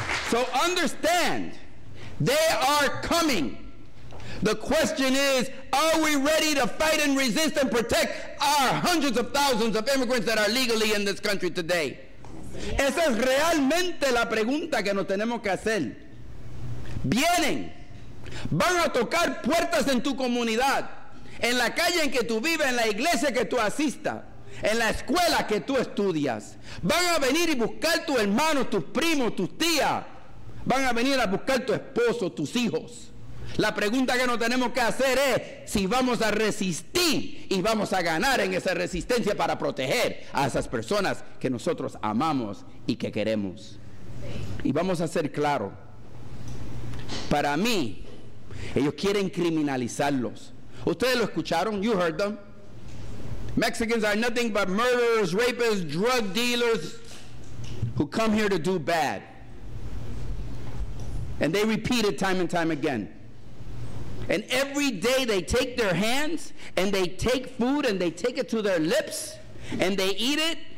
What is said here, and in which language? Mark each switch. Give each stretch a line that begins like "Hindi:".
English: So understand, they are coming. The question is, are we ready to fight and resist and protect our hundreds of thousands of immigrants that are legally in this country today?
Spanish: Esa es realmente la pregunta que nos tenemos que hacer. Vienen, van a tocar puertas en tu comunidad, en la calle en que tú vives, en la iglesia que tú asistas, en la escuela que tú estudias. Van a venir y buscar tus hermanos, tus primos, tus tías. Van a venir a buscar tu esposo, tus hijos. La pregunta que nos tenemos que hacer es si vamos a resistir y vamos a ganar en esa resistencia para proteger a esas personas que nosotros amamos y que queremos. Y vamos a ser claros. Para mí, ellos quieren criminalizarlos. Ustedes lo escucharon,
English: you heard them. Mexicans are nothing but murderers, rapists, drug dealers who come here to do bad. And they repeat it time and time again. And every day they take their hands and they take food and they take it to their lips and they eat it.